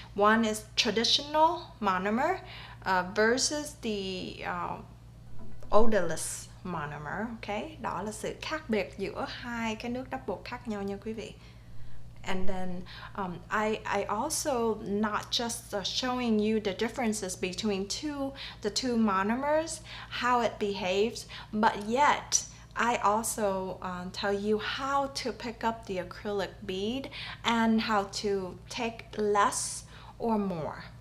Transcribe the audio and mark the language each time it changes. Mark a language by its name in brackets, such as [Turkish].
[English] One is traditional monomer versus the odorless monomer. [Vietnamese] Okay, đó là sự khác biệt giữa hai cái nước double khác nhau nha quý vị. [English] And then I also not just showing you the differences between the two monomers, how it behaves, but yet I also tell you how to pick up the acrylic bead and how to take less or more.